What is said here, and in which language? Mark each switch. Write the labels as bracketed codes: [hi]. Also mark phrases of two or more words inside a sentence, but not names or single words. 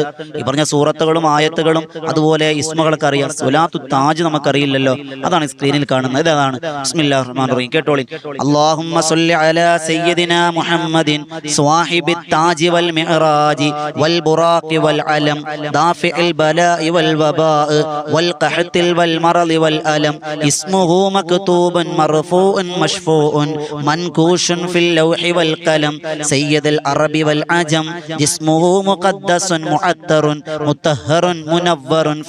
[ml] ഈ പറഞ്ഞ സൂറത്തുകളും ആയത്തുകളും അതുപോലെ ഇസ്മകളൊക്കെ അറിയാം. സ്വലാത്തു താജ് നമുക്കറിയില്ലല്ലോ. അതാണ് സ്ക്രീനിൽ കാണുന്നത്. [ar] അതാണ് بسم الله الرحمن الرحيم. കേട്ടോളിൻ. اللهم صل على سيدنا محمد صاحب التاج والمعراج والبراق والعلم دافع البلاء والوباء والقحط والمرض والألم اسمه مكتوب مرفوع مشفوع منكوش في اللوح والقلم سيد العرب والعجم جسمه مقدس معطر مطهر منور في